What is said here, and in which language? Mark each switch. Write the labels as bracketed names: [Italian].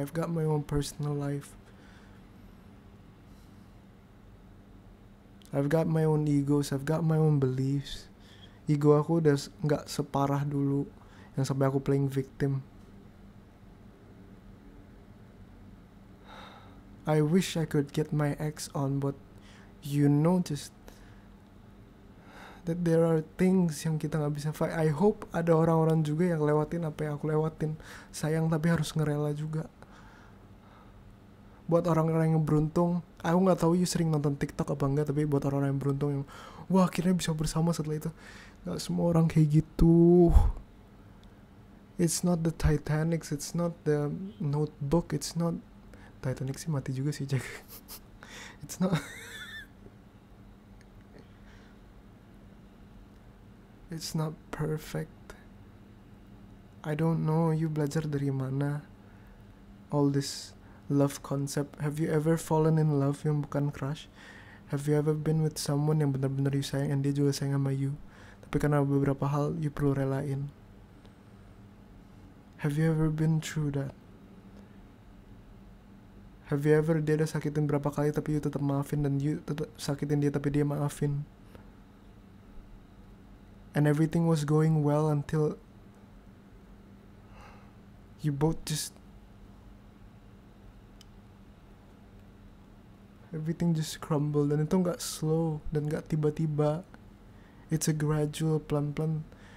[English] I've got my own personal life. I've got my own egos, I've got my own beliefs. [Indonesian] Ego aku udah gak separah dulu yang sampai aku playing victim. [English] I wish I could get my ex on, but you know just that there are things [Indonesian] yang kita gak bisa [English] fight. I hope [Indonesian] ada orang-orang juga yang lewatin apa yang aku lewatin. Sayang tapi harus ngerela juga. Buat orang-orang yang beruntung, aku gak tahu you sering nonton TikTok apa enggak, tapi buat orang-orang yang beruntung yang wah akhirnya bisa bersama setelah itu, gak semua orang kayak gitu. [English] It's not the Titanic, it's not the Notebook, it's not Titanic [Indonesian] sih mati juga sih [English] Jack. It's not it's not perfect. I don't know you [Indonesian] belajar dari mana [English] all this love concept. Have you ever fallen in love [Indonesian] yang bukan [English] crush? Have you ever been with someone [Indonesian] yang benar-benar [English] you sayang and [Indonesian] dia juga sayang sama [English] you, [Indonesian] tapi karena beberapa hal [English] you [Indonesian] perlu relain? [English] Have you ever been through that? Have you ever [Indonesian] dia udah sakitin berapa kali tapi you tetap maafin, dan you tetap sakitin dia tapi dia maafin? [English] And everything was going well until you both just everything just crumbled. [Indonesian] Dan itu gak slow dan gak tiba-tiba. [English] It's a gradual, [Indonesian] pelan-pelan.